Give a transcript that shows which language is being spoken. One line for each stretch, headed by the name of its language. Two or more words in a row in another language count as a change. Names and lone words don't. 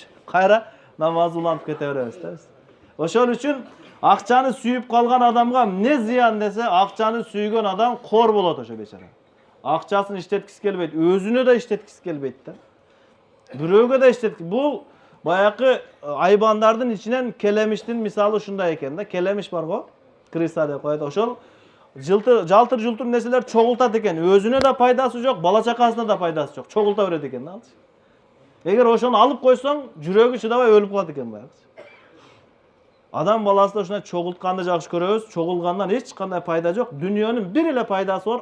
Kyrgyz: Кайра намаз улантып кете беребиз да биз. Ошол үчүн акчаны сүйүп калган адамга эмне зыян десе, акчаны сүйгөн адам кор болот ошо бечара. Акчасын иштеткиси келбейт, өзүнө да иштеткиси келбейт да. Бирөөгө да бул баякы айбандардын ичинен келемиштин мисалы ушундай экен да. Келемиш бар го, крыса деп коет. Ошол Jaltır jultur nерселер чогултат экен. Өзүнө да пайдасы жок, бала чакасына да пайдасы жок. Чогулта берет экен, алчы. Эгер ошону алып койсоң, жүрөгү чыдабай өлүп калат экен баягы. Адам баласы да ушундай чогултканды жакшы көрөбүз. Чогулгандан эч кандай пайда жок. Дүйнөнүн бир эле пайдасы бар.